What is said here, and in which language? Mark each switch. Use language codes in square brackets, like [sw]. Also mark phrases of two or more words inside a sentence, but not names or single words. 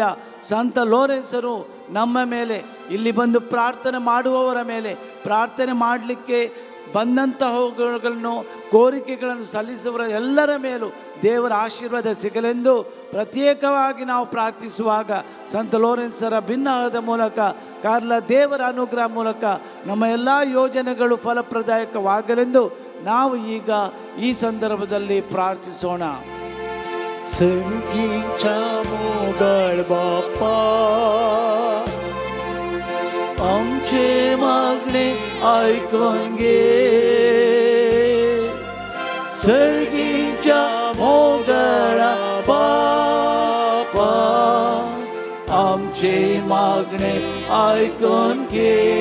[kn] ಸಂತ ಲೋರೆನ್ಸರು ನಮ್ಮ ಮೇಲೆ, ಇಲ್ಲಿ ಬಂದು ಪ್ರಾರ್ಥನೆ ಮಾಡುವವರ ಮೇಲೆ, ಪ್ರಾರ್ಥನೆ ಮಾಡಲಿಕ್ಕೆ ಬಂದಂತಹವುಗಳನ್ನು ಕೋರಿಕೆಗಳನ್ನು ಸಲ್ಲಿಸುವವರ ಎಲ್ಲರ ಮೇಲೂ ದೇವರ ಆಶೀರ್ವಾದ ಸಿಗಲೆಂದು ಪ್ರತ್ಯೇಕವಾಗಿ ನಾವು ಪ್ರಾರ್ಥಿಸುವಾಗ ಸಂತ ಲೋರೆನ್ಸರ ಭಿನ್ನಹದ ಮೂಲಕ ಕಾರ್ಲ ದೇವರ ಅನುಗ್ರಹ ಮೂಲಕ ನಮ್ಮ ಎಲ್ಲ ಯೋಜನೆಗಳು ಫಲಪ್ರದಾಯಕವಾಗಲೆಂದು ನಾವು ಈಗ ಈ ಸಂದರ್ಭದಲ್ಲಿ ಪ್ರಾರ್ಥಿಸೋಣ. [kok] सर्गीच्या मोगळ बापा, आमचे मागणे ऐकून घे. सर्गीच्या मोगळा बापा, आमचे मागणे ऐकून घे.